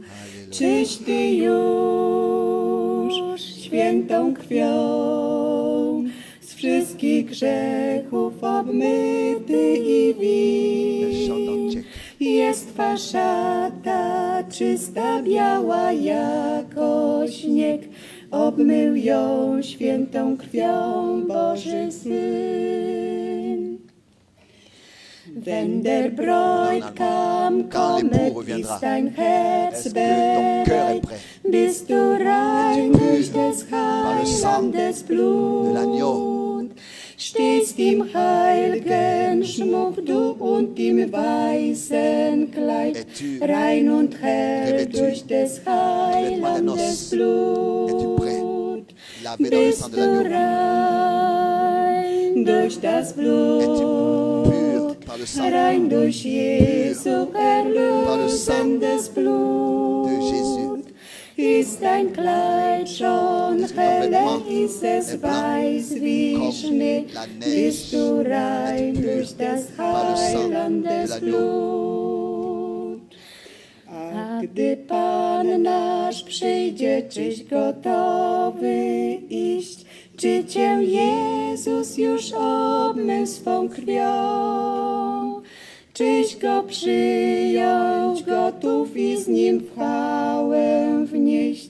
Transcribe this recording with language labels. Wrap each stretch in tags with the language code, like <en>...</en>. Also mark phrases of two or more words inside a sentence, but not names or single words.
<pl>Czyś ty już świętą krwią z wszystkich grzechów obmyty i win. Jest twa szata czysta, biała jako śnieg, obmył ją świętą krwią Boży Syn.</pl> <de>Wenn der Bräutigam kommet, ist dein Herz</de> <fr>Est-ce que ton cœur est</fr> <de>bereit,</de> <fr>prêt?</fr> <de>bist du rein</de> <fr>Es-tu</fr> <de>durch</de> <fr>pur</fr> <de>des</de> <fr>par le sang</fr> <de>Heilandes</de> <fr>de</fr> <de>Blut.</de> <fr>l'agneau?</fr> <de>Stehst im heilgen Schmuck, du und im weißen Kleid,</de> <fr>Es-tu</fr> <de>rein und hell</de> <fr>revêtu</fr> <de>durch des Heilandes</de> <fr>noces? Es-tu prêt?</fr> <de>Blut.</de> <fr>Lavé dans le sang</fr> <de>Bist</de> <fr>de</fr> <de>du</de> <fr>l'agneau?</fr> <de>rein durch das</de> <fr>Es-tu</fr> <de>Blut,</de> <fr>pur par le sang</fr> <de>rein durch Jesu erlösendes</de> <fr>de Jésus?</fr> <de>Blut. Ist dein Kleid schon</de> <fr>Est-ce que ton</fr> <de>heller,</de> <fr>vêtement</fr> <de>ist es</de> <fr>est blanc</fr> <de>weiß wie</de> <fr>comme</fr> <de>Schnee,</de> <fr>la neige?</fr> <de>bist du rein</de> <fr>Es-tu pur</fr> <de>durch das</de> <fr>par le sang de</fr> <de>Heilandes</de> <fr>l'agneau?</fr> <de>Blut.</de> <pl>A gdy Pan nasz przyjdzie, czyś gotowy iść, czy cię Jezus już obmył swą krwią? Czyś go przyjąć gotów i z nim w chwałę wnieść?</pl>